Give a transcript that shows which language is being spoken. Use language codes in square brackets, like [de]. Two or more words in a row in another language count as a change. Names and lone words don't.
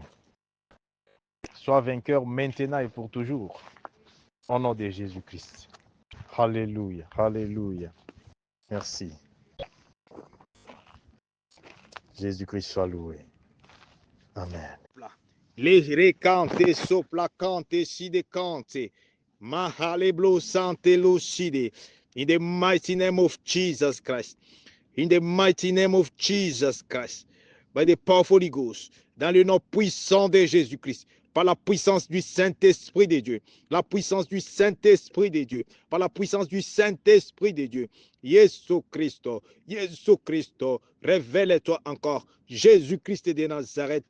[fr] Sois vainqueur maintenant et pour toujours au nom de Jésus-Christ. Alléluia, alléluia. Merci. Jésus-Christ soit loué. Amen. Les recante, soplacante, sidecante, mahaleblo sante lucide. [en] In the mighty name of Jesus Christ. In the mighty name of Jesus Christ. By the powerful Holy Ghost. [fr] Dans le nom puissant de Jésus-Christ. Par la puissance du Saint-Esprit de Dieu. La puissance du Saint-Esprit de Dieu. Par la puissance du Saint-Esprit de Dieu. Jésus Christo. Jésus Christo. Révèle-toi encore. Jésus-Christ de Nazareth.